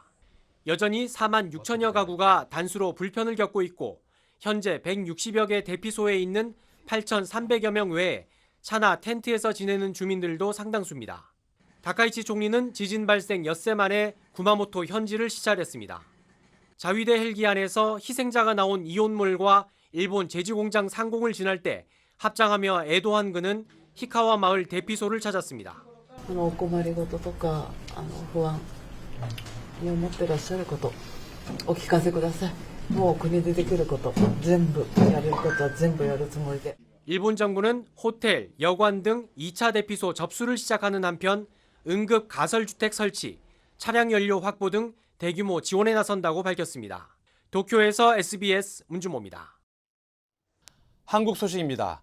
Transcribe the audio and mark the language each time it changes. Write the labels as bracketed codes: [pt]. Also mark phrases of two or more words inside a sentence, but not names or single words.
[ko] 여전히 4만 6천여 가구가 단수로 불편을 겪고 있고 현재 160여 개 대피소에 있는 8,300여 명 외에 차나 텐트에서 지내는 주민들도 상당수입니다. 다카이치 총리는 지진 발생 엿새 만에 구마모토 현지를 시찰했습니다. 자위대 헬기 안에서 희생자가 나온 이온몰과 일본 제지공장 상공을 지날 때 합장하며 애도한 그는 히카와 마을 대피소를 찾았습니다. [ja] お困りごととか不安に思ってらっしゃることお聞かせください。もう国でできること全部やれることは全部やるつもりで。 [ko] 일본 정부는 호텔, 여관 등 2차 대피소 접수를 시작하는 한편 응급 가설주택 설치, 차량 연료 확보 등 대규모 지원에 나선다고 밝혔습니다. 도쿄에서 SBS 문준모입니다. 한국 소식입니다.